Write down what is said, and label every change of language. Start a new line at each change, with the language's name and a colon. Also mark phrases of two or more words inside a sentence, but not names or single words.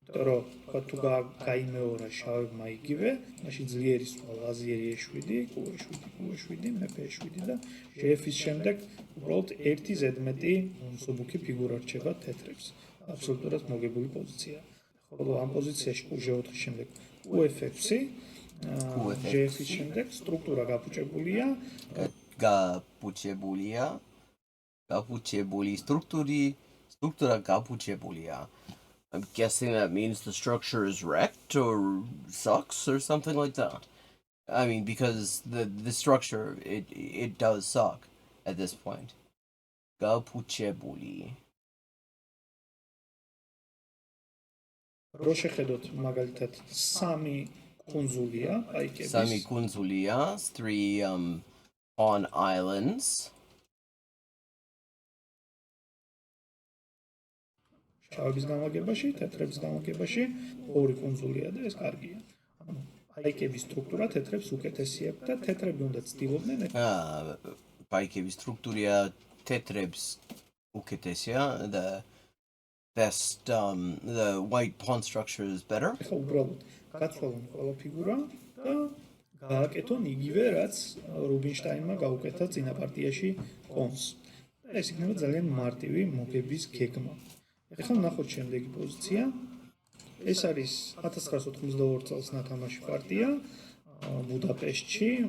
Georgian: Რომ თქვა თუ გაიმეორა შავებმა იგივე, მაშინ ძლიერი სვლა ლაზიერი E7, Q7, Q7, მეფე E7 და GF-ის შემდეგ უბრალოდ ერთი ზედმეტი მსუბუქი ფიგურა რჩება თეთრებს. აბსოლუტურად მოგებული პოზიცია. ხოლო ამ პოზიციაში Q4-ის შემდეგ QF6, GF-ის შემდეგ სტრუქტურა გაფუჭებულია, გაფუჭებული სტრუქტურა გაფუჭებულია.
English: I'm guessing that means the structure is wrecked or sucks or something like that. I mean, because the structure it does suck at this point.
Georgian: Gapuchebuli. რო შეხედოთ მაგალითად სამი კუნძულია, აიკების. სამი კუნძულია, 3
English: on islands.
Georgian: შავების გამაგებაში, თეთრების გამაგებაში ორი კუნძულია და ეს კარგია. ანუ აიკების სტრუქტურა თეთრებს უკეთესი აქვს და თეთრები უნდა ცდილობდნენ პაიკების სტრუქტურა თეთრებს უკეთესია.
English: The white pawn structure is better.
Georgian: ეხლა უბრალოდ გაცვალონ ყველა ფიგურა და გააკეთონ იგივე, რაც რუბინშტაინმა გაუკეთა წინა პარტიაში კონს. და ეს იქნება ძალიან მარტივი მოგების გეგმა. ეხლა ნახოთ შემდეგი პოზიცია. ეს არის 1992 წელს ნათამაში პარტია ბუდაპეშტში.